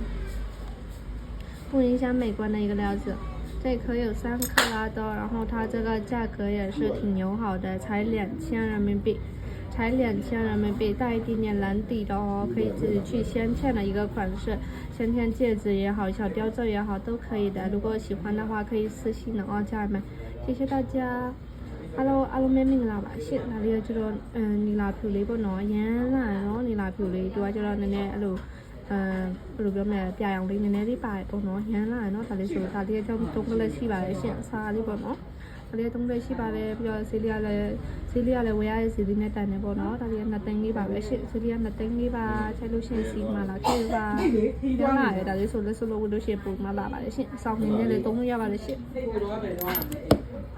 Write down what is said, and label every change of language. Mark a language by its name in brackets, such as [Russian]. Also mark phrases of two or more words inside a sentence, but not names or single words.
[Chinese] 不影响美观的一个料子，这颗有3克拉多，然后它这个价格也是挺友好的，才2000人民币，才2000人民币，带一点点蓝底的哦，可以自己去镶嵌的一个款式，镶嵌戒指也好，小吊坠也好，都可以的。如果喜欢的话，可以私信的哦，家人们，谢谢大家。 [Burmese] အားလုံးပဲမင်္ဂလာပါရှင့်။ဒါလေးကကျတော့နီလာဖြူလေးပေါ့နော်။ရမ်းလာနော်နီလာဖြူလေးသူကကျတော့နည်းနည်းအဲ့လိုဘယ်လိုပြောမလဲပြာရောင်လေးနည်းနည်းလေးပါတယ်ပေါ့နော်။ရမ်းလာနော်ဒါလေးဆိုဒါလေးကကြောင့်3ကလက်ရှိပါတယ်ရှင့်။အစားလေးပေါ့နော်။ဒါလေးက3လက်ရှိပါတယ်ပြီးတော့ဈေးလေးကလည်းဝယ်ရတဲ့ဈေးလေးနဲ့တန်နေပေါ့နော်။ဒါလေးက2သိန်းလေးပါပဲရှင့်။ဈေးလေးက2သိန်းလေးပါ။ချက်လို့ရှင့်စီမလာခဲ့ပါ။ပြောလာတယ်ဒါလေးဆိုလို့ဝယ်လို့ရှင့်ပုံမလာပါတယ်ရှင့်။စောင်းနေနဲ့လည်းသုံးလို့ရပါတယ်ရှင့်။